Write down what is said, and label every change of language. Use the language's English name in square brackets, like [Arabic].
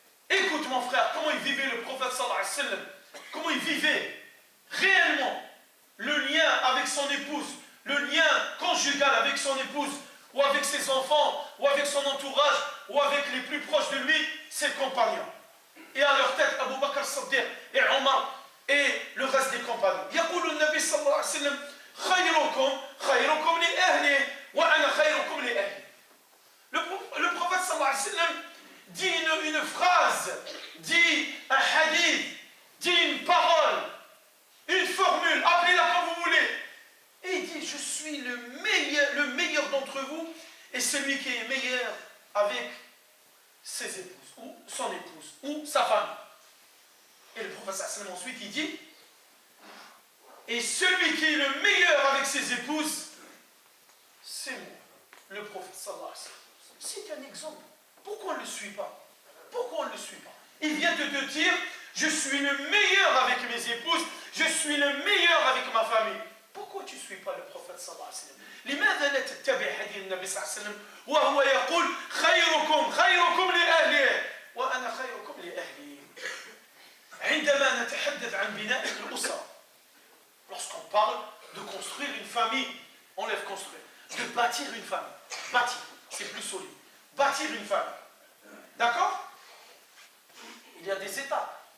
[French] Écoute mon frère, comment il vivait le prophète sallallahu alayhi wa sallam, comment il vivait réellement le lien avec son épouse, le lien conjugal avec son épouse, ou avec ses enfants, ou avec son entourage, ou avec les plus proches de lui, ses compagnons. Et à leur tête, Abu Bakr as-Siddiq et Omar et le reste des compagnons. [Arabic] يقول النبي صلى الله عليه وسلم خيركم لأهله وأنا خيركم لأهلي. [French] Le prophète sallallahu alayhi wa sallam dit une phrase, dit un hadith, dit une parole, une formule, appelez-la comme vous voulez. Et il dit, je suis le meilleur d'entre vous et celui qui est meilleur avec ses épouses, ou son épouse, ou sa femme. Et le prophète sallallahu alayhi wa sallam ensuite il dit, et celui qui est le meilleur avec ses épouses, c'est moi, le prophète sallallahu alayhi wa sallam. C'est un exemple. Pourquoi on ne le suit pas? Pourquoi on ne le suit pas? Il vient de te dire, je suis le meilleur avec mes épouses, je suis le meilleur avec ma famille. Pourquoi tu ne suis pas le prophète sallallahu alayhi wa sallam? [Arabic] لماذا لا تتبع هدي النبي صلى الله عليه وسلم وهو يقول خيركم لأهله وأنا خيركم لأهلي. عندما نتحدث عن بناء الأسرة, [French] lorsqu'on parle de construire une famille, on lève construire, de bâtir une famille, bâtir, c'est plus solide, bâtir une famille, d'accord? Il y a des étapes.